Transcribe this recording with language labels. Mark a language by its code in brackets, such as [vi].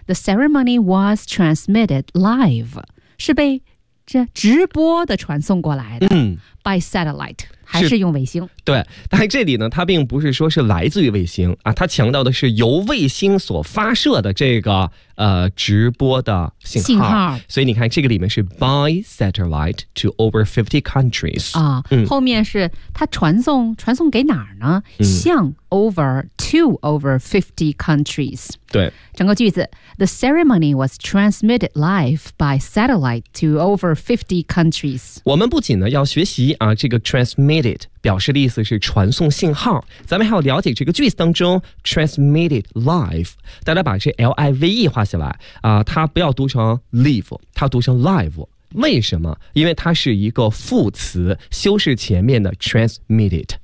[en] The ceremony was transmitted live， [zh] 是被这直播的传送过来的、嗯、 [en] by satellite， [zh] 还是用卫星。对，但这里呢它并不是说是来自于卫星啊，它强调的是由卫星所发射的这个直播的信号。所以你看这个里面是 [en] by satellite to over 50 countries [zh] 啊、嗯、后面是它传送给哪儿呢、嗯、向 [en] over 50 countries。 [zh] 对，整个句子 [en] The ceremony was transmitted live by satellite to over 50 countries。 [zh] 我们不仅呢要学习啊这个 transmitted 表示的意思是传送信号，咱们还要了解这个句子当中 [en] transmitted live， [zh] 大家把这 live 画下来、它不要读成 live， 它读成 live。为什么？因为它是一个副词，修饰前面的 transmitted。